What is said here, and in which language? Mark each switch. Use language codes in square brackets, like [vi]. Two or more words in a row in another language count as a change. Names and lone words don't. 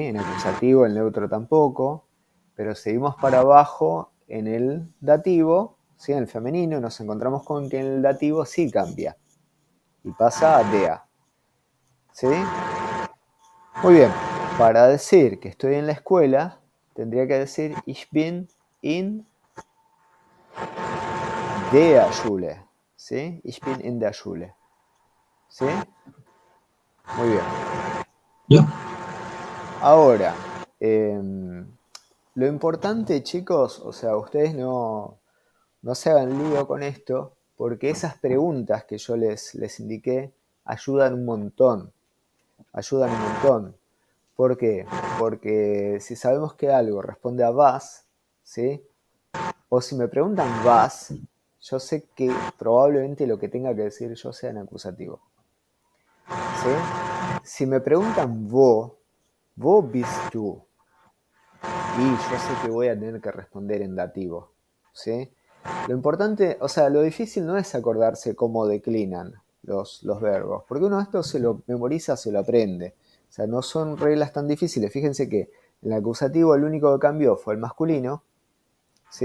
[es] En acusativo el neutro tampoco, pero seguimos para abajo en el dativo, ¿sí? En el femenino, nos encontramos con que en el dativo sí cambia y pasa a der. ¿Sí? Muy bien, para decir que estoy en la escuela, tendría que decir [de] ich bin in der Schule. [es] ¿Sí? [de] Ich bin in der Schule. [es] ¿Sí? Muy bien. Ya. Ahora, lo importante, chicos, o sea, ustedes no se hagan lío con esto, porque esas preguntas que yo les indiqué ayudan un montón. Ayudan un montón. ¿Por qué? Porque si sabemos que algo responde a was, ¿sí? O si me preguntan was, yo sé que probablemente lo que tenga que decir yo sea en acusativo. ¿Sí? Si me preguntan [de] wo bist du? [es] Y yo sé que voy a tener que responder en dativo. ¿Sí? Lo importante, o sea, lo difícil no es acordarse cómo declinan los verbos, porque uno esto se lo memoriza, se lo aprende. O sea, no son reglas tan difíciles. Fíjense que en el acusativo el único que cambió fue el masculino, ¿sí?